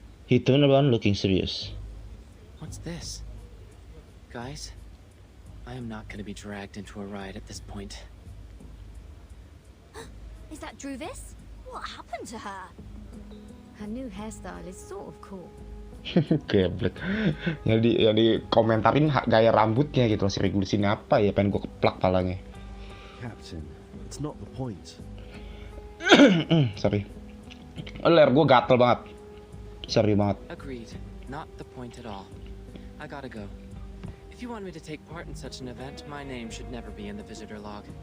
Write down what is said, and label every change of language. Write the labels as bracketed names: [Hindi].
[English] He turned around looking serious. What's this? Guys, I am not going to be dragged into a ride at this point. Is that Druvis? What happened to her? Her new hairstyle is sort of cool. [Indonesian] Geblek. yang di komentarin gaya rambutnya gitu. Si Regulus ini apa ya? Pengen gue keplak palanya. [English] Captain, it's not the point. [Indonesian] Sorry. Ler gue gatel banget. Sorry banget. [English] Agreed. Not the point at all. I gotta go. If you want me to take part in such an event, my name should never be in the visitor log.